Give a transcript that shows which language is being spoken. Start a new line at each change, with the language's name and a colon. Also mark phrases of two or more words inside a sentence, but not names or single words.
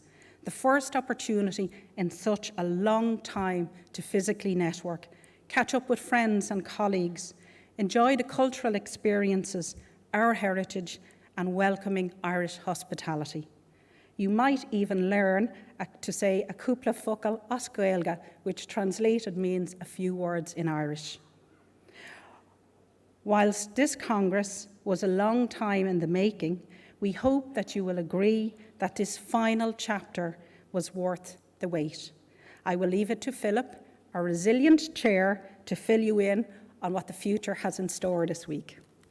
English: The first opportunity in such a long time to physically network, catch up with friends and colleagues, enjoy the cultural experiences, our heritage, and welcoming Irish hospitality. You might even learn to say a
Irish: cúpla focal as Gaeilge,
English: which translated means a few words in Irish. Whilst this Congress was a long time in the making, we hope that you will agree that this final chapter was worth the wait. I will leave it to Philip, our resilient chair, to fill you in on what the future has in store this week.